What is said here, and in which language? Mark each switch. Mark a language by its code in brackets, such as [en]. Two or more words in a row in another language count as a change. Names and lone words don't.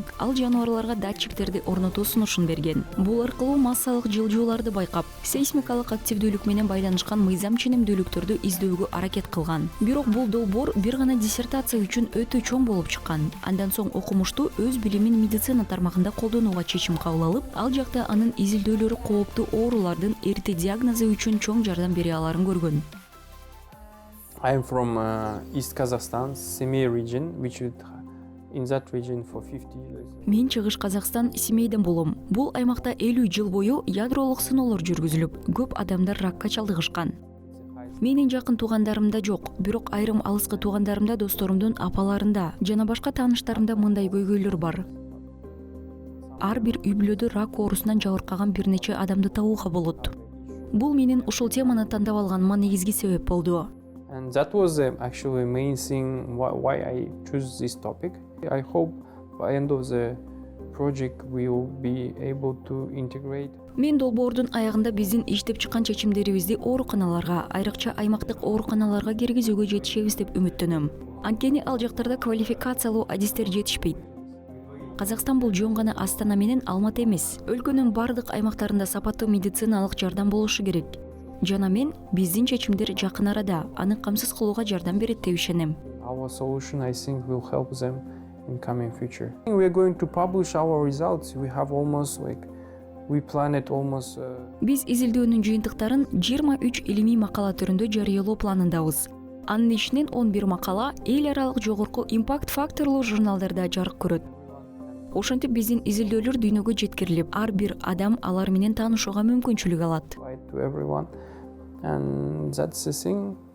[ky] Ал жаныбарларга датчиктерди орнотуу сунушун берген. Бул аркылуу массалык жылжууларды байкап, сейсмикалык активдүүлүк менен байланышкан мыйзам ченемдүүлүктөрдү издөөгө аракет кылган. Бирок бул долбоор бир гана диссертация үчүн өтө чоң болуп чыккан. Андан соң окумуштуу өз билимин медицина тармагында колдонууга чечим кабыл алып, ал жакта анын изилдөөлөрү кооптуу оорулардын эрте диагнозу үчүн чоң жардам бере аларын көргөн. [en] I'm from East Kazakhstan, Semey region, which in that region for 50 years. [ky] Мен Чыгыш Казакстан, Семейден болом. Бул аймакта 50 жыл бою ядролук сыноолор жүргүзүлүп, көп адамдар ракка чалдыгышкан. Менин жакын туугандарымда жок, бирок айрым алыскы туугандарымда, досторумдун апаларында жана башка тааныштарымда мындай көйгөйлөр бар. Ар бир үй бүлөдө рак оорусунан жабыркаган бир нече адамды табууга болот. Бул менин ушул теманы тандап алганыма негизги себеп болду. [en] And that was actually the main thing why I chose this topic. I hope by end of the project we will be able to integrate. [ky] Мен долбоордун аягында биздин иштеп чыккан чечимдерибизди ооруканаларга, айрыкча аймактык ооруканаларга киргизүүгө жетишебиз деп үмүттөнөм. Анткени ал жактарда квалификациялуу адистер жетишпейт. Казакстан бул жөн гана Астана менен Алматы эмес. Өлкөнүн бардык аймактарында сапаттуу медициналык жардам болушу керек. Жана мен биздин чечимдер жакын арада аны камсыз кылууга жардам берет деп ишенем. [en] Our solution, I think, will help them in coming future. We are going to publish our results. We have almost we planned almost. [ky] Биз изилдөөнүн жыйынтыктарын 23 илимий макала түрүндө жарыялоо планындабыз. Анын ичинен 11 макала эл аралык жогорку импакт факторлуу журналдарда жарык көрөт. Ошентип биздин изилдөөлөр дүйнөгө жеткирилип, ар бир адам алар менен таанышууга мүмкүнчүлүк алат. [en] To everyone, and that's the thing.